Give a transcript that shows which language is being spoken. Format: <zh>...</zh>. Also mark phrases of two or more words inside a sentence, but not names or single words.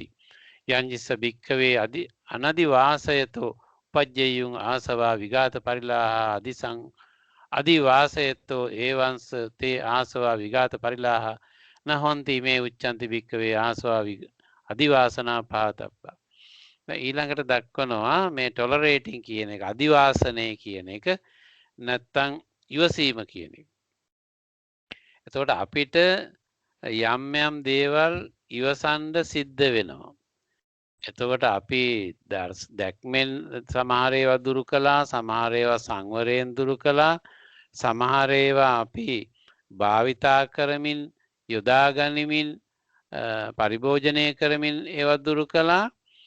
<pi>යංජිස්ස භික්ඛවේ අනදිවාසයතෝ උපජ්ජයුං ආසවා විඝාත පරිලාහ අදිවාසයතෝ ඒවංස තේ ආසවා විඝාත පරිලාහ නහොන්ති මේ උච්චන්ති භික්ඛවේ ආසවා අදිවාසනා පහතබ්බා.</pi> <si>ඊළඟට දක්වනවා මේ ටොලරේටිං කියන එක, අදිවාසනය කියන එක, නැත්තම් ඉවසීම කියන එක. එතකොට අපිට යම් යම් දේවල් ඉවසන්න සිද්ධ වෙනවා. එතකොට අපි දැක්මෙන් සමහර ඒවා දුරු කළා, සමහර ඒවා සංවරයෙන් දුරු කළා, සමහර ඒවා අපි භාවිතා කරමින්, යොදා ගනිමින්, පරිභෝජනය කරමින් ඒවා දුරු කළා.</si>